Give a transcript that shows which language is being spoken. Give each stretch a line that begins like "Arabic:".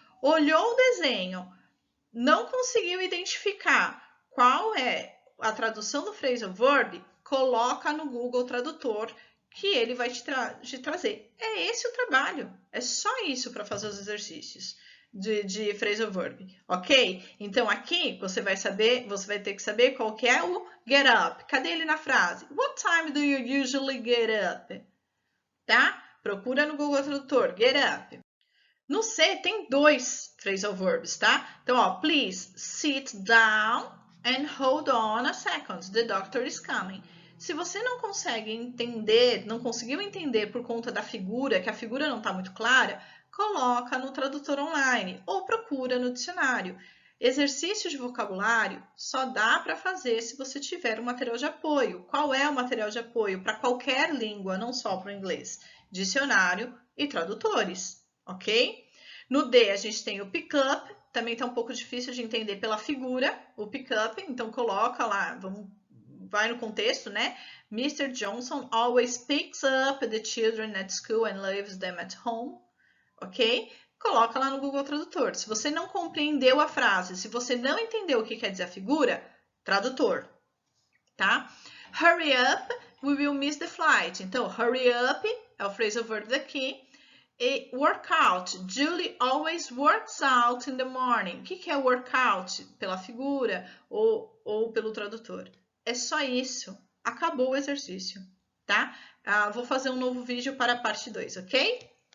Portuguese: Olhou o desenho, não conseguiu identificar qual é a tradução do phrasal verb, coloca no Google Tradutor que ele vai te trazer. É esse o trabalho. É só isso para fazer os exercícios de phrasal verb, ok? Então, aqui você vai ter que saber qual que é o get up. Cadê ele na frase?
English: What time do you usually get up?
Portuguese: Tá? Procura no Google Tradutor, get up. No C tem 2 phrasal verbs, tá? Então, ó,
English: please sit down and hold on a second. The doctor is coming.
Portuguese: Se você não consegue entender, não conseguiu entender por conta da figura, que a figura não está muito clara, coloca no tradutor online ou procura no dicionário. Exercício de vocabulário só dá para fazer se você tiver um material de apoio. Qual é o material de apoio? Para qualquer língua, não só para o inglês. Dicionário e tradutores, ok? No D, a gente tem o pick up, também está um pouco difícil de entender pela figura, o pick up, então coloca lá, vai no contexto, né?
English: Mr. Johnson always picks up the children at school and leaves them at home, ok?
Portuguese: Coloca lá no Google Tradutor. Se você não compreendeu a frase, se você não entendeu o que quer dizer a figura, tradutor, tá?
English: Hurry up, we will miss the flight.
Portuguese: Então, hurry up é o phrasal verb daqui. E workout,
English: Julie always works out in the morning.
Portuguese: O que é workout? Pela figura ou pelo tradutor. É só isso. Acabou o exercício, tá? Vou fazer um novo vídeo para a parte 2, ok?